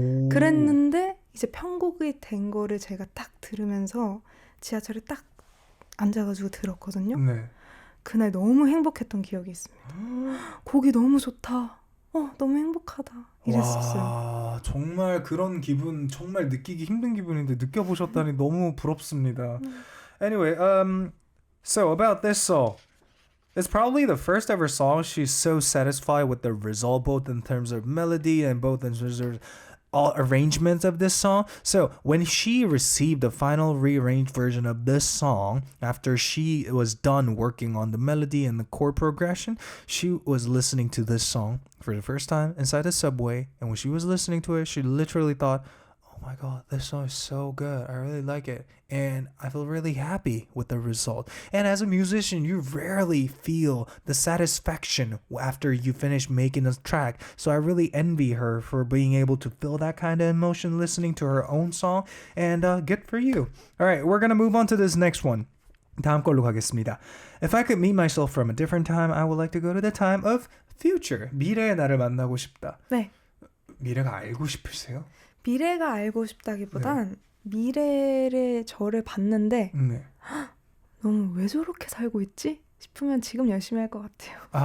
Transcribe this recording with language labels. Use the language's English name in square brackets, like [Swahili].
[Korean] 그랬는데 이제 편곡이 된 거를 제가 딱 들으면서 지하철에 딱 앉아가지고 들었거든요. 그날 너무 행복했던 기억이 있습니다. 곡이 너무 좋다. 너무 행복하다. 이랬었어요. 와, 정말 그런 기분 정말 느끼기 힘든 기분인데 느껴보셨다니 너무 부럽습니다. [English] Anyway, so about this song. It's probably the first ever song she's so satisfied with the result, both in terms of melody and both in terms of all arrangements of this song. So when she received the final rearranged version of this song, after she was done working on the melody and the chord progression, she was listening to this song for the first time inside the subway. And when she was listening to it, she literally thought, oh my God, this song is so good. I really like it. And I feel really happy with the result. And as a musician, you rarely feel the satisfaction after you finish making a track. So I really envy her for being able to feel that kind of emotion listening to her own song. And good for you. All right, we're going to move on to this next one. [Korean] 다음 걸로 가겠습니다. [English] If I could meet myself from a different time, I would like to go to the time of future. [Korean] 미래의 나를 만나고 싶다. 네. 미래가 알고 싶으세요? 미래가 알고 싶다기보단 미래의 저를 봤는데 너무 왜 저렇게 살고 있지? 싶으면 지금 열심히 할 것 같아요.